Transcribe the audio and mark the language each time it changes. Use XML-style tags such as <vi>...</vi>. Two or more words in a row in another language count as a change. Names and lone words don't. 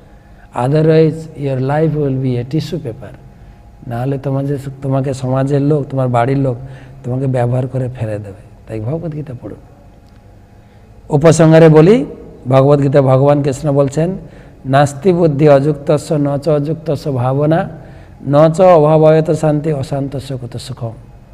<en>otherwise your life will be a tissue paper,</en> <bn>না হলে তোমাকে সমাজের লোক, তোমার বাড়ির লোক তোমাকে ব্যবহার করে ফেলে দেবে। তাই ভগবদ্গীতা পড়ুন। উপসংহারে বলি, ভগবদ্গীতা ভগবান কৃষ্ণ বলছেন,</bn> <sa>नास्ति बुद्धि अयुक्तस्य न च अयुक्तस्य भावना न च अभावयत शान्ति अशान्तस्य कुत सुखम्।</sa>